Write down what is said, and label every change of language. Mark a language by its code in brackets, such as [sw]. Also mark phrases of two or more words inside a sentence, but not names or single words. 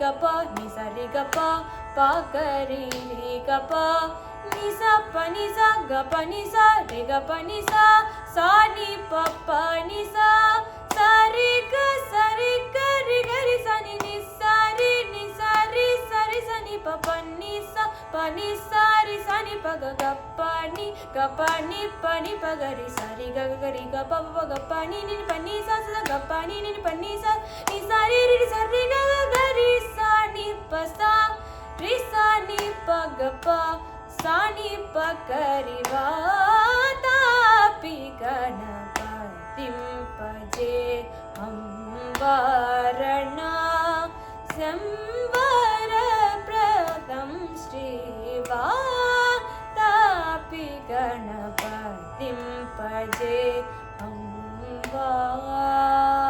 [sa] प निसरिग प गरि रिग प निसा प निसा ग प निसा रिग प निसा सा नि प निसा सरि ग रि ग रि सा नि सा रि सरि सा नि प निसा प निसा रि सा नि प ग प नि प ग रि सा रि ग रि ग प ग प नि प नि सा ग प नि प नि सा रि सा रि ग रि सा नि प सा रि सा नि प ग प सा नि प ग रि वातापि गणपतिं भजे अम्बरणा संवरप्रदं श्रीवातापि गणपतिं भजे अम्बा